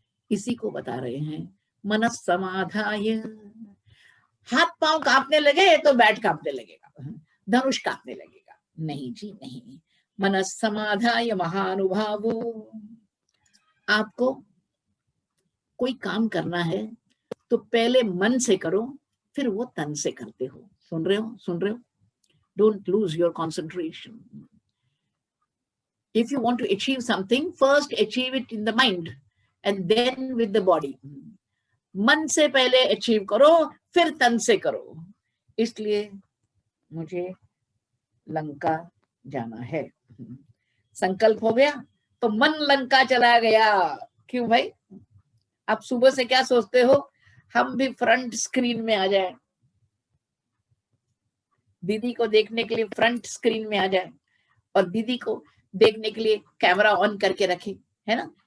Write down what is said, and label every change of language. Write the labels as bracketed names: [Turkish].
[Hindi] इसी को बता रहे हैं मनस समाधाय। हाथ पांव कांपने लगे तो बैट कांपने लगेगा, धनुष कांपने लगेगा, नहीं जी नहीं। मनस समाधाय महानुभावो। आपको कोई काम करना है तो पहले मन से करो, फिर वो तन से करते हो। सुन रहे हो? सुन रहे हो? [English] Don't lose your concentration. If you want to achieve something, first achieve it in the mind and then with the body. [Hindi] मन से पहले अचीव करो, फिर तन से करो। इसलिए मुझे लंका जाना है। संकल्प हो गया तो मन लंका चला गया। क्यों भाई? आप सुबह से क्या सोचते हो? हम भी फ्रंट स्क्रीन में आ जाए, दीदी को देखने के लिए फ्रंट स्क्रीन में आ जाए, और दीदी को देखने के लिए कैमरा ऑन करके रखे, है ना?